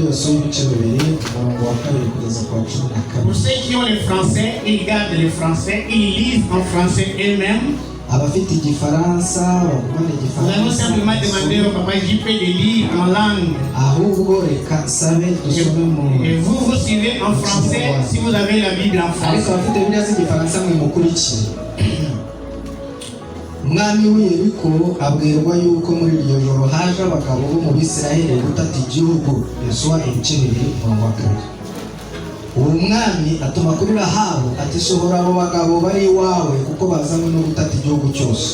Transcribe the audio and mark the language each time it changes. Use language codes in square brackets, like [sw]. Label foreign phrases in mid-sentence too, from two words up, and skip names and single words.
[fr] Pour ceux qui ont le français, ils gardent le français, ils lisent en français eux-mêmes. Nous allons simplement demander au papa JP de lire en langue. Et vous suivez en français si vous avez la Bible en français. [rw] Umwami w'Yeriko abwirwa yuko muri iryo joro haje abagabo bo mu Bisirayeli gutata igihugu. Yosuwa ibice 2:2. Uwo mwami atuma kuri Rahabu ati sohora abo bagabo bari iwawe kuko bazanywe no gutata igihugu cyose.